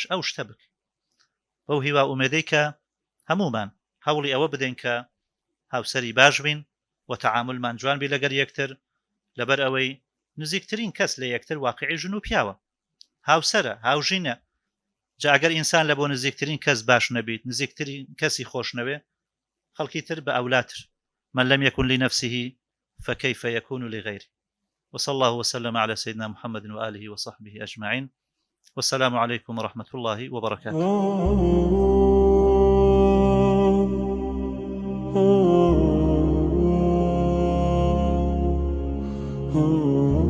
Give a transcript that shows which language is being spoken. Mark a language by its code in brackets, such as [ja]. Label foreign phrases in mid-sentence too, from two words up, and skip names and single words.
[ckb] ئەو شتە بکە بەو هیوا ئومێدەی کە هەمومان هەوڵی ئەوە بدەین کە هاوسەری باش بین و تەعاملمان جوان بی لەگەر یەکتر لەبەر ئەوەی نزیکترین کەس لە یەکتر واقعی ژن و پیاوە هاوسەرە هاوژینە جا ئەگەر ئینسان لە بۆ نزیکترین کەس باش نەبیت نزیکترین کەسی خۆشنەوێ خەڵکی تر بە ئەولاتر [ar] من لم يكن لنفسه فكيف يكون لغيره وصلى الله وسلم على سيدنا محمد وآله وصحبه أجمعين والسلام عليكم ورحمة الله وبركاته